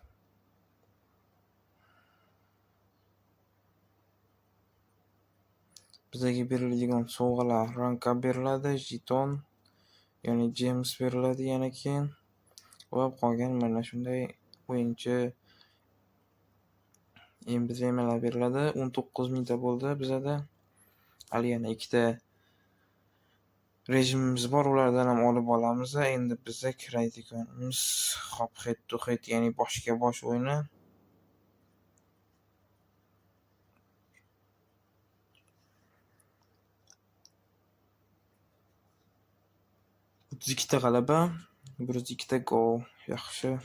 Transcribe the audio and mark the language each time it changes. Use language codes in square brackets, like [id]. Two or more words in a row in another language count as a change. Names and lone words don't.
[uz] Bizga beriladigan sovg'alar ranka beriladi, jeton, ya'ni James beriladi yana keyin va qolgan mana shunday o'yinchi emblemalar beriladi. 19 mingta bo'ldi bizda. Hali yana 2 ta rejimimiz bor, ulardan ham olib olamiz. Endi bizga kiradiganimiz hop [en] head to head, [uz] ya'ni boshga bosh o'yini. ikkita g'alaba, 102 ta gol. Yaxshi.